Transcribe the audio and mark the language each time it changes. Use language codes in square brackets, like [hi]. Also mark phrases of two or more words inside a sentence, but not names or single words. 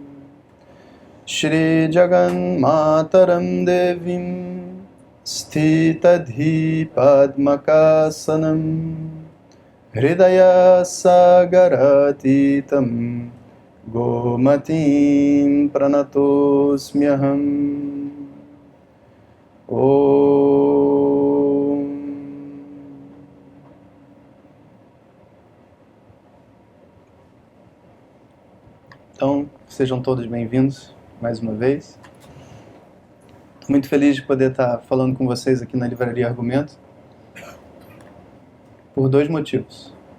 [sa] Shri Jagan Mataram Devim Sthitadhi Padmakasanam Hridaya Sagaratitam Gomatim Pranatosmyaham. Om. [pt] Então, sejam todos bem-vindos mais uma vez. Estou muito feliz de poder estar falando com vocês aqui na Livraria Argumento por dois motivos.